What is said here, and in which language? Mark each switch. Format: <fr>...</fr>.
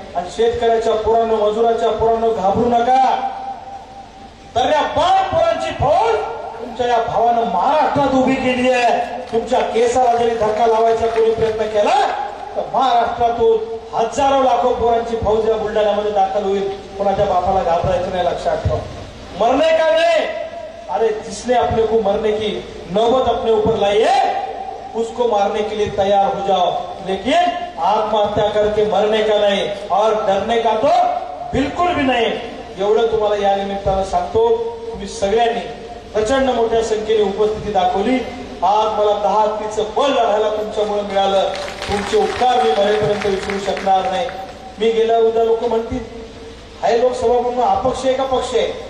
<mr>आणि शेतकऱ्याच्या पोरांनो, मजुराच्या पोरांनो घाबरू नका. तर या 12 पोरांची फौज तुमच्या या भावानं महाराष्ट्रात उभी केली आहे. तुमच्या केसाला जरी धक्का लावायचा कोणी प्रयत्न केला तर महाराष्ट्रातून हजारो लाखो पोरांची फौज या बुलढाण्यामध्ये दाखल होईल. कोणाच्या बापाला घाबरायचं नाही. लक्षात ठेवा.</mr> <hi>मरने का नहीं, अरे जिसने अपने को मरने की नौबत अपने ऊपर लाई है उसको मारने के लिए तैयार हो जाओ, लेकिन आत्महत्या करके मरने का नहीं और डरने का तो बिल्कुल भी नहीं.</hi> <mr>एवढं तुम्हाला या निमित्तानं सांगतो. तुम्ही सगळ्यांनी प्रचंड मोठ्या संख्येने उपस्थिती दाखवली. आज मला 10 हत्तीचं बळ लढायला तुमच्यामुळे मिळालं. तुमचे उपकार मी मरेपर्यंत विसरू शकणार नाही. मी गेल्या उद्या लोक म्हणतील हाय लोकसभा म्हणून अपक्ष आहे का पक्ष आहे?</mr>